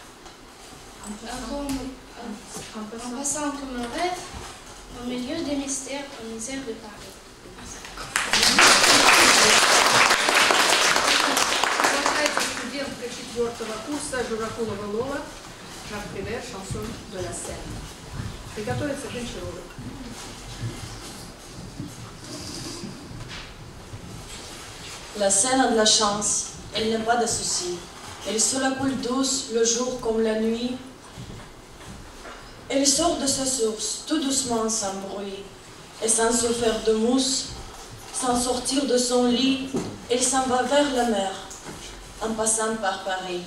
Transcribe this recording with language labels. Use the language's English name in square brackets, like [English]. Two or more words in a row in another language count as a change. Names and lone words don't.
[French] En passant comme un rêve, au milieu des mystères, aux misères de Paris. [Russian] Студентка 4-го курса Журакулова-Лова, Жак Привер, шансон de la Seine. Приготовиться к Гончаровой. [French] La Seine a de la chance, elle n'a pas de soucis. Elle se la coule douce, le jour comme la nuit. Elle sort de sa source, tout doucement, sans bruit, et sans se faire de mousse, sans sortir de son lit, elle s'en va vers la mer, en passant par Paris.